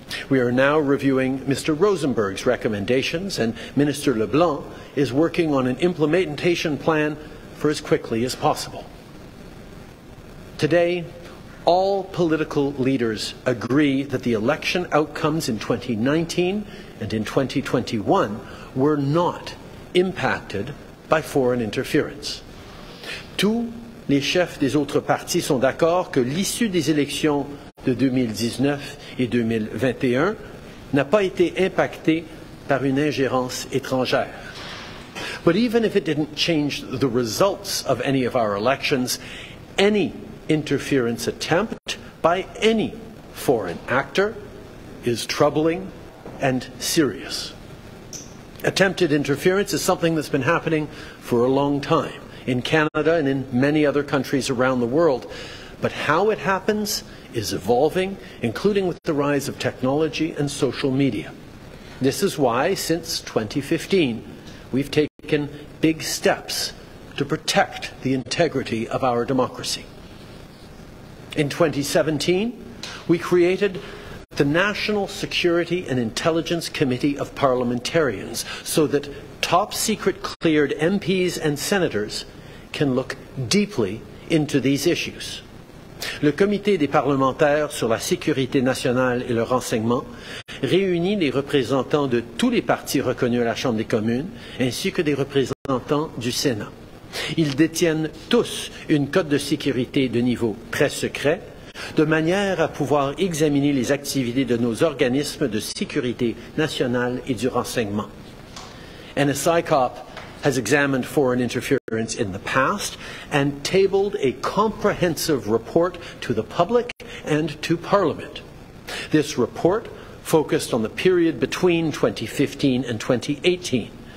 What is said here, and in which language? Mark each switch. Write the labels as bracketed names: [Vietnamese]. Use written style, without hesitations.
[English] We are now reviewing Mr. Rosenberg's recommendations, and Minister Leblanc is working on an implementation plan for as quickly as possible. Today, all political leaders agree that the election outcomes in 2019 and in 2021 were not impacted by foreign interference. [French] Tous les chefs des autres partis sont d'accord que l'issue des élections de 2019 et 2021 n'a pas été impactée par une ingérence étrangère. [English] But even if it didn't change the results of any of our elections, any interference attempt by any foreign actor is troubling and serious. Attempted interference is something that's been happening for a long time in Canada and in many other countries around the world. But how it happens is evolving, including with the rise of technology and social media. This is why, since 2015, we've taken big steps to protect the integrity of our democracy. In 2017, we created the National Security and Intelligence Committee of Parliamentarians so that top-secret cleared MPs and senators can look deeply into these issues. [French] Le Comité des parlementaires sur la sécurité nationale et le renseignement réunit les représentants de tous les partis reconnus à la Chambre des communes ainsi que des représentants du Sénat. Ils détiennent tous une cote de sécurité de niveau très secret, de manière à pouvoir examiner les activités de nos organismes de sécurité nationale et du renseignement. [English] NSICOP has examined foreign interference in the past and tabled a comprehensive report to the public and to Parliament. This report focused on the period between 2015 and 2018.